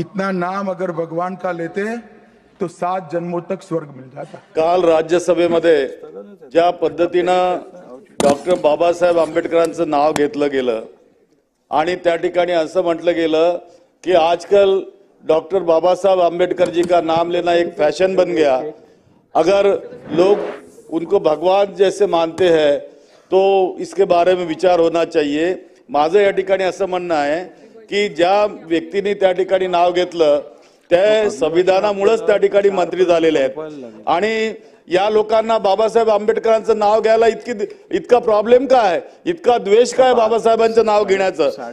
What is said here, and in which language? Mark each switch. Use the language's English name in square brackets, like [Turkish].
[Hindi] इतना नाम अगर भगवान का लेते तो 7 जन्मों तक स्वर्ग मिल जाता। [Marathi] काल राज्यसभेमध्ये ज्या पद्धतीनं डॉक्टर बाबासाहेब आंबेडकरांचं नाव घेतलं गेलं आणि त्या ठिकाणी असं म्हटलं गेलं कि [Hindi] आजकल डॉक्टर बाबा साहब आम्बेडकर जी का नाम लेना एक फैशन बन गया। अगर लोग उनको भगवान जैसे मानते हैं तो इसके बारे में विचार होना चाहिए। [Marathi] माझं या ठिकाणी असं म्हणणं आहे की ज्या व्यक्तीने त्या ठिकाणी नाव घेतलं ते संविधानामुळेच त्या ठिकाणी मंत्री झालेले आहेत आणि या लोकांना बाबासाहेब आंबेडकरांचं नाव घ्यायला इतका प्रॉब्लेम काय, इतका द्वेष काय बाबासाहेबांचं नाव घेण्याचं।